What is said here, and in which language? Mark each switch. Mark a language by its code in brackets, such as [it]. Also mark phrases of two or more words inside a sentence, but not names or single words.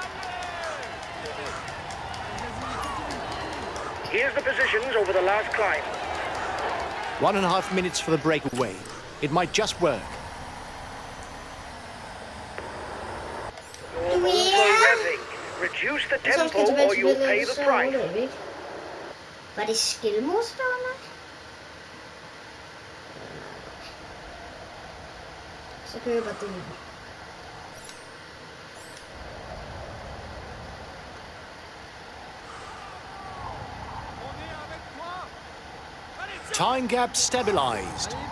[en] Here's the positions over the last climb. 1.5 minutes for the breakaway. It might just work. You're revving. Reduce the tempo or you'll pay the price. [da] Var det skillmodstående? Så køber det. [en] Time gap stabilized.